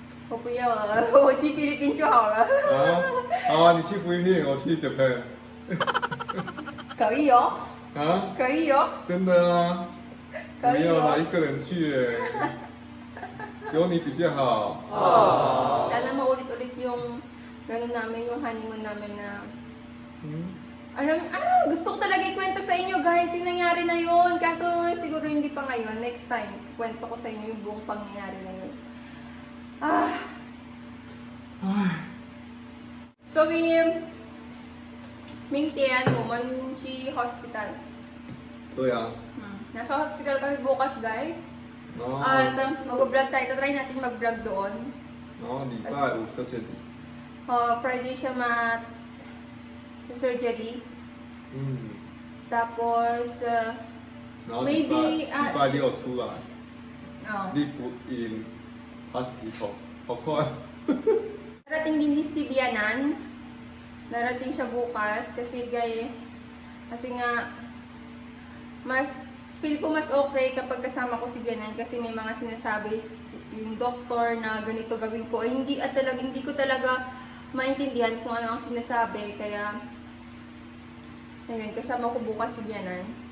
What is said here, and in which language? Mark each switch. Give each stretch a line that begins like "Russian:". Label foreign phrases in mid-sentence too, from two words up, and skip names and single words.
Chinese: 我不要了，我去菲律宾就好了。啊，好啊，你去菲律宾，我去 Japan。可以哦，啊，可以哦，真的啊？可以没有啦，哦。一个人去耶，有你比较好。
Filipino: Sana maulit-ulit yung gano'n namin, yung honeymoon namin na Hmm? gusto ko talaga ikwento sa inyo guys, yung nangyari na yun. Kaso siguro hindi pa ngayon,
English: next time,
Filipino: kwento ko sa inyo yung buong pangyayari na yun. So,
Chinese: 明天我们去 hospital. 对啊，
Filipino: Nasa hospital kami bukas guys.
Chinese: 然后
Filipino: At mag-vlog tayo. Try natin mag-vlog doon.
Chinese: 然后礼拜五是这里。
Filipino: Friday siya surgery.
Chinese: 嗯，
Filipino: Tapos,
Chinese: 然后 maybe 礼拜六出来 oh,
English: ，live in hospital，
Chinese: 好快。
Filipino: darating din si Bianan. Darating siya bukas kasi nga feel ko mas okay kapag kasama ko si Bianan kasi may mga sinasabi yung doktor na ganito gawin ko ay hindi ko talaga maintindihan kung ano ang sinasabi, kaya ayun, kasama ko bukas si Bianan.